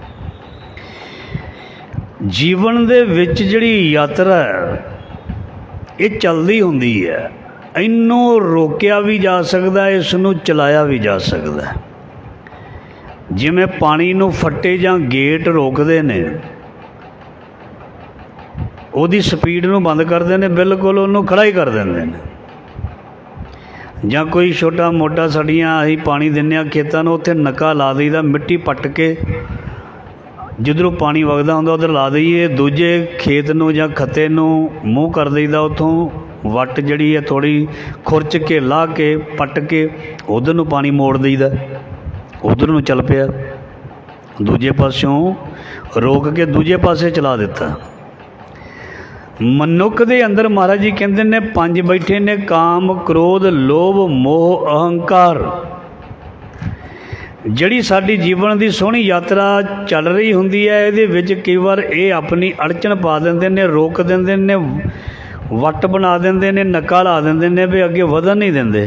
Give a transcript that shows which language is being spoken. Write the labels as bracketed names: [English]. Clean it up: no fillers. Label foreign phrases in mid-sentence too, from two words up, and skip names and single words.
[Punjabi] ਜੀਵਨ ਦੇ ਵਿਚ ਜਿਹੜੀ ਯਾਤਰਾ ਹੈ ਯੇ ਚਲਦੀ ਹੁੰਦੀ ਹੈ। ਇਨੂੰ ਰੋਕਿਆ ਭੀ ਜਾ ਸਕਤਾ ਹੈ, ਇਸਨੂੰ ਚਲਾਇਆ ਭੀ ਜਾ ਸਕਤਾ ਹੈ। ਜਿਵੇਂ ਪਾਣੀ ਨੂੰ ਫੱਟੇ ਜਾਂ ਗੇਟ ਰੋਕਤੇ ਨੇ, ਉਹਦੀ स्पीड ਨੂੰ [Hindi] बंद करते हैं, [Punjabi] बिल्कुल ਉਹਨੂੰ ਖੜ੍ਹਾ ਹੀ ਕਰ ਦੇਂਗੇ ਨੇ। ਜਾਂ ਕੋਈ ਛੋਟਾ ਮੋਟਾ ਸੜੀਆਂ ਅਸੀਂ ਪਾਣੀ ਦਿੰਦੇ ਆ ਖੇਤਾਂ ਨੂੰ, ਉੱਥੇ ਨੱਕਾ ਲਾ ਦਈਦਾ, ਮਿੱਟੀ ਪੱਟ ਕੇ ਜਿਧਰੋਂ ਪਾਣੀ ਵਗਦਾ ਹੁੰਦਾ ਉਧਰ ਲਾ ਦਈਏ। ਦੂਜੇ ਖੇਤ ਨੂੰ ਜਾਂ खत्ते ਨੂੰ ਮੂੰਹ ਕਰ ਦਈਦਾ, ਉੱਥੋਂ ਵੱਟ ਜਿਹੜੀ ਹੈ ਥੋੜ੍ਹੀ ਖੁਰਚ ਕੇ ਲਾ ਕੇ ਪੱਟ ਕੇ ਉਧਰ ਨੂੰ ਪਾਣੀ ਮੋੜ ਦਈਦਾ, ਉਧਰ ਨੂੰ ਚੱਲ ਪਿਆ। ਦੂਜੇ ਪਾਸੋਂ ਰੋਕ ਕੇ ਦੂਜੇ ਪਾਸੇ ਚਲਾ ਦਿੱਤਾ। ਮਨੁੱਖ ਦੇ ਅੰਦਰ ਮਹਾਰਾਜ ਜੀ ਕਹਿਤੇ ਨੇ ਪੰਜ ਬੈਠੇ ਨੇ, ਕਾਮ ਕ੍ਰੋਧ ਲੋਭ ਮੋਹ ਅਹੰਕਾਰ। ਜਿਹੜੀ ਸਾਡੀ ਜੀਵਨ ਕੀ ਸੋਹਣੀ ਯਾਤਰਾ ਚੱਲ ਰਹੀ ਹੁੰਦੀ ਹੈ, ਇਹਦੇ ਵਿਚ ਕਈ ਬਾਰ ਯੇ ਅਪਣੀ ਅੜਚਣ ਪਾ ਦਿੰਦੇ ਨੇ, ਰੋਕ ਦਿੰਦੇ ਨੇ, ਵੱਟ ਬਣਾ ਦਿੰਦੇ ਨੇ, ਨੱਕਾ ਲਾ ਦਿੰਦੇ ਨੇ, ਭੀ ਅੱਗੇ ਵਧਣ ਨਹੀਂ ਦਿੰਦੇ।